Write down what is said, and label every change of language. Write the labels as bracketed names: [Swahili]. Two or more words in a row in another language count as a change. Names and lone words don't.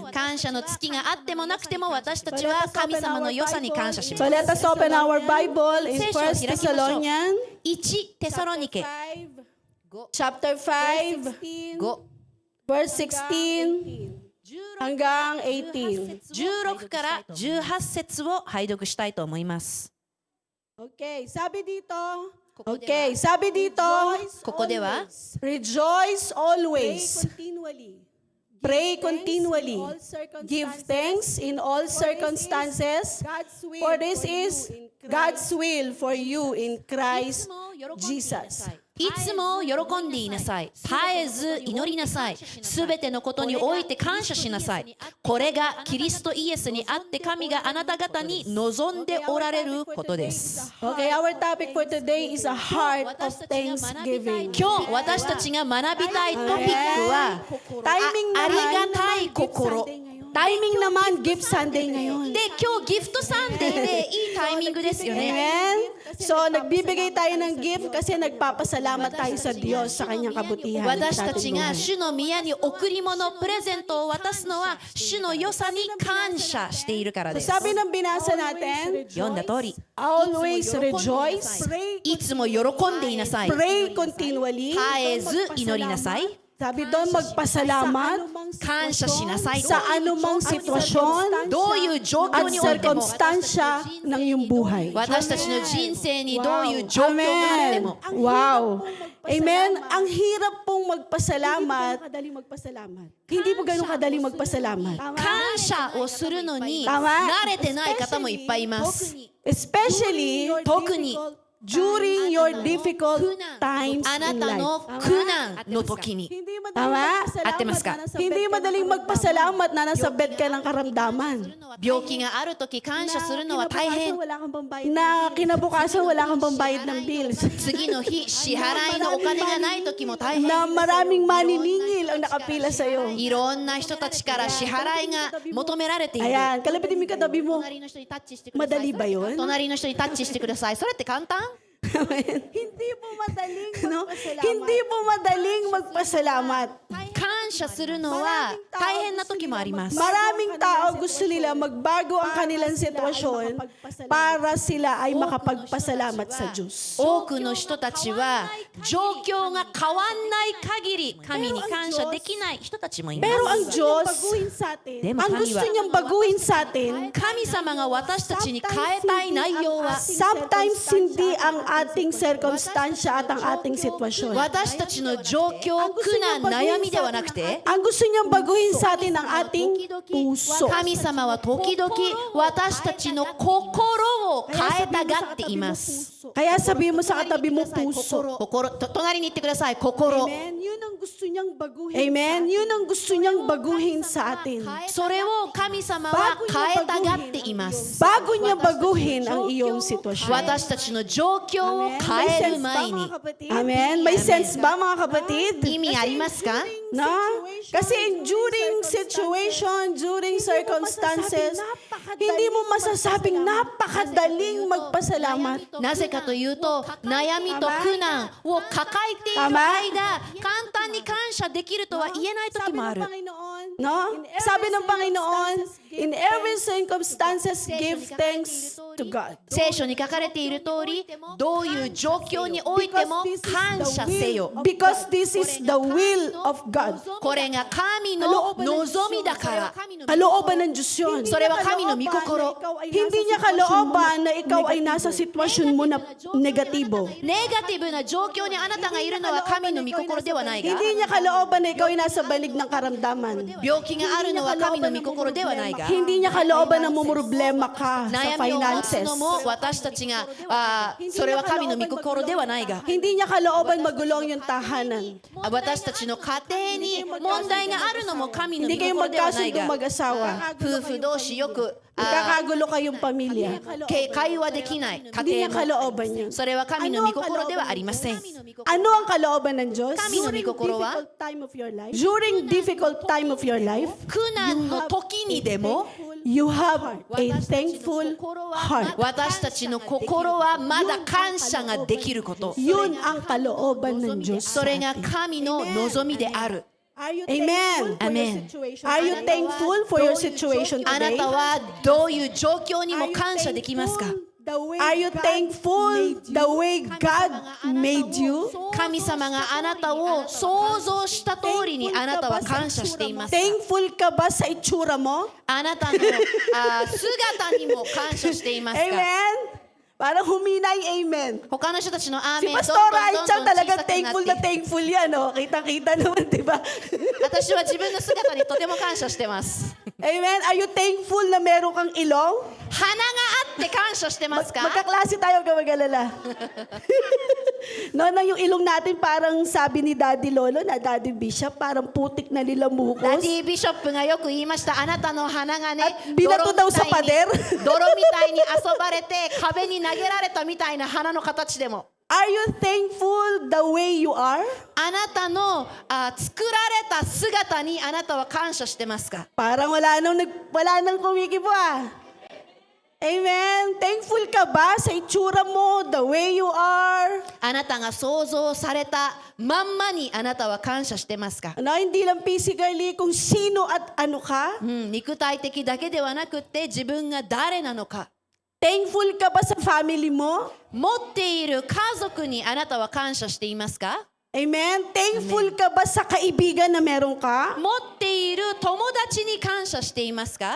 [Japanese] 感謝の月があってもなくても私たちは神様の良さに感謝し [English] So [Japanese] ます。 [English] let us open our Bible in [Japanese] 聖書を開きま 1 しょう。 Thessalonians 1テサロニケ [English] chapter 5 5 verse 16 hanggang 18. [Japanese] 16 から18節を拝読したいと思います。 [Filipino] Okay, sabi dito. Okay, sabi dito. [Japanese] ここでは [English] Rejoice always. Pray continually. Give thanks in all circumstances. For this is God's will for you in Christ Jesus. [Japanese] いつも喜んでいなさい。絶えず祈りなさい。すべてのことにおいて感謝しなさい。これがキリストイエスにあって神があなた方に望んでおられることです。 [English] Okay, our topic for today is a heart of thanksgiving. [Japanese] 今日私たちが学びたいトピックは [Filipino] Timing [Japanese] あり [Filipino] naman. [Japanese] がたい心。 [Filipino] Timing naman, Gift Sunday ngayon. [Japanese] で、今日ギフトサンデーでいいタイミングですよね。 [Filipino] Amen? So, nagbibigay tayo ng gift kasi nagpapasalamat tayo sa Diyos sa kanyang kabutihan. [Japanese] 私 [Filipino] sa [Japanese] たち [Filipino] ating [Japanese] が [Filipino] buhay. [Japanese] 主の宮に贈り物、プレゼントを渡すのは主の良さに感謝しているからです。 [Filipino] Sabi ng binasa natin, [Japanese] 読んだ通り、 [English] always rejoice, [Japanese] いつも喜んでいなさい。 [English] pray continually. [Japanese] 絶えず祈りなさい。 [Filipino] Sabi doon, magpasalamat [Japanese] 感謝しなさいと。 [Filipino] sa anumang sitwasyon [Japanese] どういう状況 [Filipino] at [Japanese] においても、 [Filipino] circumstansya ng iyong buhay. [Japanese] 私たちの人生にどういう状況があって [Filipino] Amen. [Japanese] も、 [English] Wow. Amen. [Filipino] Ang hirap pong magpasalamat. Hindi po ganun kadaling magpasalamat. [Japanese] 感謝をするのに [Filipino] Tama. [Japanese] 慣れてない方もいっぱいいます。 [English] Especially [Japanese] 特に [English] during your difficult times [Japanese] あな [English] in [Japanese] た [English] life. [Japanese] の苦難の時に。 [Filipino] Tama? Hindi [Japanese] ま [Filipino] madaling magpasalamat na nasa bed ka ng karamdaman. [Japanese] 病気がある時感謝するのは大変。 [Filipino] Na kinabukasan wala kang pambayad ng bills. [Japanese] 次の日、支払いのお金がない時も大変。 [Filipino] Na maraming maniningil ang nakapila sa'yo. [Japanese] いろんな人たちから支払いが求められている。 [Filipino] Ayan, kalapitin mo yung katabi mo. [Japanese] 隣の人にタッチしてください。 [Filipino] Madali ba yun? [Japanese] 隣の人にタッチしてください。それって簡単？ [Filipino] Hindi po madaling Hindi po madaling magpasalamat. [Japanese] 感謝するのは大変な時もあります。 [Filipino] Maraming tao gusto nila magbago ang kanilang sitwasyon para sila ay makapagpasalamat sa Diyos. [Japanese] 多くの人たちは状況が変わんない限り神に感謝できない人たちもいま [Filipino] Pero [Japanese] す。 [Filipino] ang Diyos, [Japanese] Demo, [Filipino] ang gusto niyang baguhin sa atin, [Japanese] 神様が私たちに変えたい内容は [Filipino] sometimes hindi ang ating circumstansya at ang ating sitwasyon. [Japanese] 私たちの状況、苦難、悩みではなくて [Filipino] Ang gusto niyang baguhin sa atin ang ating puso. [Japanese] 神様は時々私たちの心を変えたがっています。 [Filipino] Kaya sabihin mo sa katabi mo, puso. [Japanese] 心、隣に言ってください。心。 [Filipino] Amen. Yun ang gusto niyang baguhin. Amen. Yun ang gusto niyang baguhin sa atin. [Japanese] それを神様は変えたがっています。 [Filipino] Bago niya baguhin ang iyong sitwasyon. [Japanese] 私たちの状況を変える前に [Filipino] Amen. May sense ba mga kapatid? [Japanese] 意味ありますか？ [Filipino] No? Kasi [English] during situation, during circumstances, [Filipino] hindi mo masasabing napakadaling magpasalamat. [Japanese] なぜかというと悩みと苦難を抱えている間簡単に感謝できるとは言えない時もある。 [Filipino] No? Sabi ng Panginoon, [English] in every circumstances, give thanks to God. [Japanese] 聖書に書かれている通りどういう状況においても感謝せよ。 [English] Because this is the will of God. [Japanese] これが神の望みだから。 [Filipino] Kalooban ng Diyos yun. [Japanese] それは神の御心。 [Filipino] Hindi niya kalooban na ikaw ay nasa sitwasyon mo na negatibo. [Japanese] ネガティブな状況にあなたがいるのは神の御心ではないが [Filipino] Hindi niya kalooban na ikaw ay nasa balig ng karamdaman. [Japanese] 病気があるのは神の御心ではないが [Filipino] Hindi niya kalooban na mumroblema ka sa [Japanese] 悩みを持つ [Filipino] finances. [Japanese] のも私たちがそれは神の御心ではないが [Filipino] Hindi niya kalooban magulong yung tahanan. [Japanese] 私たちの家庭に問題があるのも神の御 [Filipino] Hindi kayo [Japanese] 心ではない [Filipino] magkasundo [Japanese] が [Filipino] mag-asawa. [Japanese] 夫婦同士よく [Filipino] Magkakagulo kayong pamilya. [Japanese] 会話できない [Filipino] Hindi [Japanese] 家 [Filipino] niya [Japanese] 庭も [Filipino] kalooban yun. [Japanese] それは神の御心ではありません。 [Filipino] Ano ang kalooban ng Diyos? [Japanese] 神の御心は [English] During difficult time of your life, [Japanese] 苦難の時にでも [English] you have a thankful heart. [Japanese] 私たちの心はまだ感謝ができること。 [Filipino] Yun ang kalooban ng Diyos. [Japanese] それが神の望みである。 [Filipino] Amen. Amen. [English] Are you thankful for your situation [Japanese] あな [English] today? [Japanese] たはどういう状況にも感謝できますか？ [English] Are you thankful the way God made you? [Japanese] 神様があなたを想像した通りにあなたは感謝していますか？ [Filipino] Thankful ka ba sa itsura mo? [Japanese] あなたの姿にも感謝していますか？ [Filipino] Amen? Parang humina yung amen. [Japanese] 他の人たちのアー [Filipino] Si [Japanese] メンどんど [Filipino] Pastora [Japanese] んど [Filipino] Aicha [Japanese] んどん小 [Filipino] talagang [Japanese] さくな [Filipino] thankful [Japanese] っ [Filipino] na [Japanese] て [Filipino] thankful yan. Oh. Kita-kita naman, di ba? [Japanese] 私は自分の姿にとても感謝してます。 [Filipino] Amen? [English] Are you thankful [Filipino] na meron kang ilong? [Japanese] 鼻があって感謝してますか？ [Filipino] Magkaklase tayo, huwag ka mag-alala. No, yung ilong natin parang sabi ni Daddy Lolo na Daddy Bishop, parang putik na [Japanese] ダ [Filipino] nilamukos. [Japanese] ディビショップがよく言いました。あなたの鼻がね、 [Filipino] At binato daw sa pader. [Japanese] 泥みたいに遊ばれて壁に投げられたみたいな鼻の形でも。 [English] Are you thankful the way you are? [Japanese] あなたの作られた姿にあなたは感謝してますか？ [Filipino] Parang wala nang kumikibo ah. Amen? Thankful ka ba sa itsura mo, [English] the way you are? [Japanese] あなたが想像されたまんまにあなたは感謝してますか？ [Filipino] Ano, hindi lang physically kung sino at ano ka? [Japanese] 肉体的だけではなくって自分が誰なのか。 [Filipino] Thankful ka ba sa family mo? [Japanese] 持っている家族にあなたは感謝していますか？ [Filipino] Amen? Thankful ka ba sa kaibigan na meron ka?